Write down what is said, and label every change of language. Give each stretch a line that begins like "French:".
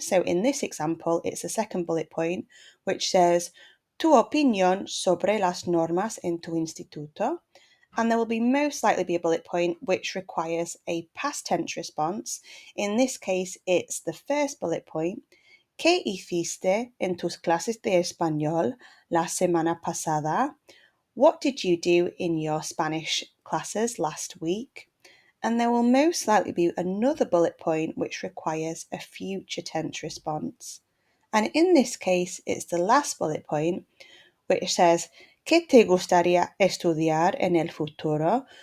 English: So in this example, it's the second bullet point, which says,
Spanish: tu opinión sobre las normas en tu instituto.
English: And there will be most likely be a bullet point which requires a past tense response. In this case, it's the first bullet point.
Spanish: ¿Qué hiciste en tus clases de español la semana pasada?
English: What did you do in your Spanish classes last week? And there will most likely be another bullet point which requires a future tense response. And in this case, it's the last bullet point which says,
Spanish: ¿Qué te gustaría estudiar en el futuro?